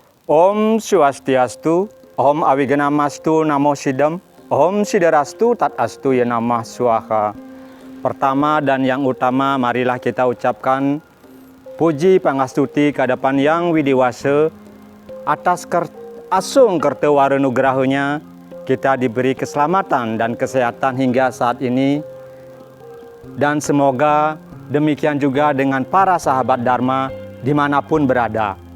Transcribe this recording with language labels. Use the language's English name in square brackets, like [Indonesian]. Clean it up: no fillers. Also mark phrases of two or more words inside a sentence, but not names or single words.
[Sanskrit] Om Swastiastu, Om Awiganamastu Namo Sidam, Om Sidarastu Tatastu Yanamah Swaha. [Indonesian] Pertama dan yang utama, marilah kita ucapkan puji pangastuti kehadapan Yang Widiwasa atas asung kertewarenugrahanya kita diberi keselamatan dan kesehatan hingga saat ini. Dan semoga demikian juga dengan para sahabat Dharma dimanapun berada.